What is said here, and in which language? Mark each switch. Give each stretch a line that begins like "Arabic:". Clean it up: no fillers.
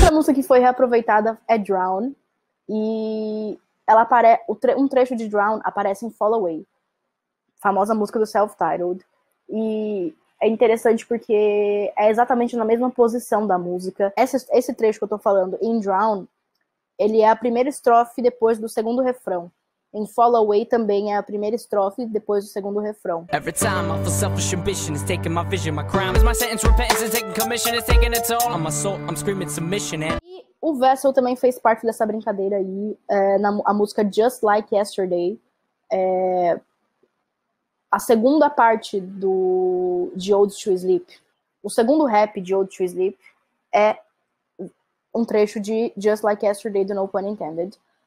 Portuguese: Essa música que foi reaproveitada é Drown, e ela um trecho de Drown aparece em Fall Away, famosa música do Self-Titled, e é interessante porque é exatamente na mesma posição da música. Esse trecho que eu tô falando, em Drown, ele é a primeira estrofe depois do segundo refrão. Em Fall Away também é a primeira estrofe depois do segundo refrão.
English: Every time I feel selfish ambition is taking my vision, my crime is my sentence, repentance is taking commission, is taking it all on my soul, I'm screaming submission.
Portuguese: E o Vessel também fez parte dessa brincadeira aí, a música Just Like Yesterday. A segunda parte de Ode to Sleep, o segundo rap de Ode to Sleep é um trecho de Just Like Yesterday do No Pun Intended.